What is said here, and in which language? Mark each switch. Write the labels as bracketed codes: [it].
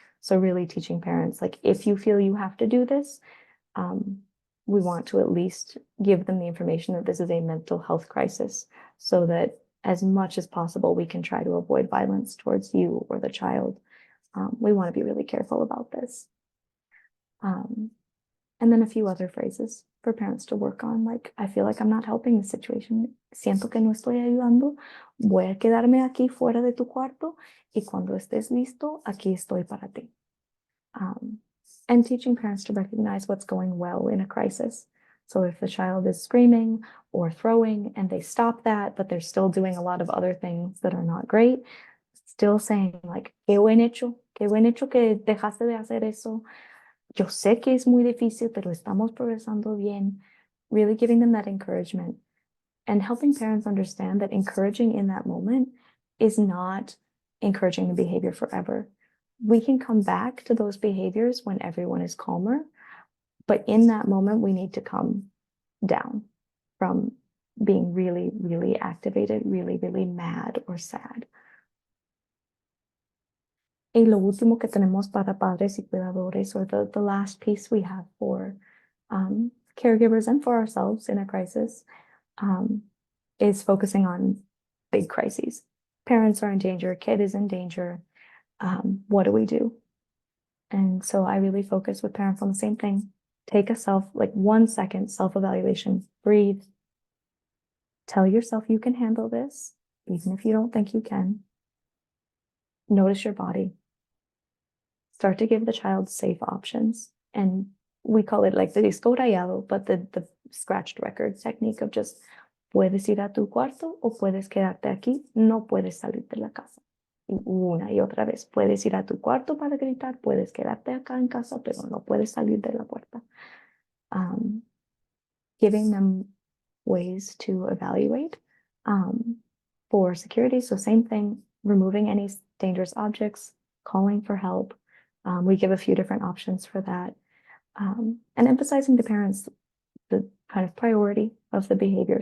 [en] So really teaching parents, like, if you feel you have to do this, we want to at least give them the information that this is a mental health crisis, so that as much as possible, we can try to avoid violence towards you or the child. We want to be really careful about this. And then a few other phrases for parents to work on, like, I feel like I'm not helping the situation. [es] Siento que no estoy ayudando. Voy a quedarme aquí fuera de tu cuarto y cuando estés listo, aquí estoy para ti. [en] And teaching parents to recognize what's going well in a crisis. So if the child is screaming or throwing and they stop that, but they're still doing a lot of other things that are not great, still saying, like, [es] qué buen hecho que dejaste de hacer eso. Yo sé que es muy difícil, pero estamos progresando bien. [en] Really giving them that encouragement and helping parents understand that encouraging in that moment is not encouraging the behavior forever. We can come back to those behaviors when everyone is calmer, but in that moment, we need to come down from being really, really activated, really, really mad or sad. [es] Y lo último que tenemos para padres y cuidadores, [en] or the last piece we have for caregivers and for ourselves in a crisis, is focusing on big crises. Parents are in danger, kid is in danger. What do we do? And so I really focus with parents on the same thing. Take a 1 second self-evaluation, breathe. Tell yourself you can handle this, even if you don't think you can. Notice your body. Start to give the child safe options. And we call it like the [es] disco rayado, [en] but the scratched record technique of just, [es] puedes ir a tu cuarto o puedes quedarte aquí, no puedes salir de la casa. Y una y otra vez, puedes ir a tu cuarto para gritar, puedes quedarte acá en casa, pero no puedes salir de la puerta. [en] Giving them ways to evaluate for security. So same thing, removing any dangerous objects, calling for help. We give a few different options for that. And emphasizing to parents the kind of priority of the behavior.